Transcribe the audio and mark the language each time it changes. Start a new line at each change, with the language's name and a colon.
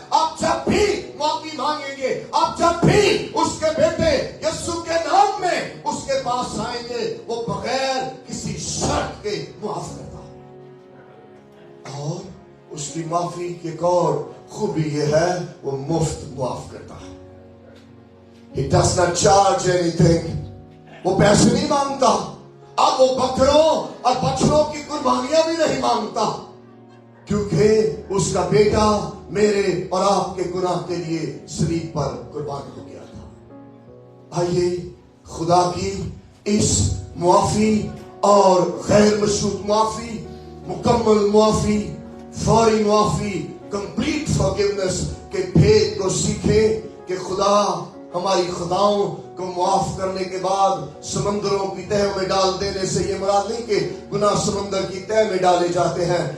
Urdu: آپ جب بھی معافی مانگیں گے، آپ جب بھی اس کے بیٹے یسوع کے نام میں اس کے پاس آئیں گے، وہ بغیر کسی شرط کے معاف کرتا ہے. اور اس کی معافی کی ایک اور خوبی یہ ہے وہ مفت معاف کرتا ہے.
English: He does not charge anything.
Urdu: وہ پیسے نہیں مانگتا. اب وہ بکروں اور بچڑوں کی قربانیاں بھی نہیں مانگتا، کیونکہ اس کا بیٹا میرے اور آپ کے گناہ کے لیے صلیب پر قربان ہو گیا تھا. آئیے خدا کی اس معافی اور غیر مشروط معافی، مکمل معافی، فوری معافی،
English: complete forgiveness
Urdu: کے بھید کو سیکھیں کہ خدا ہماری خطاؤں کو معاف کرنے کے بعد سمندروں کی تہہ میں ڈال دینے سے یہ مراد نہیں کہ گناہ سمندر کی تہہ میں ڈالے جاتے ہیں.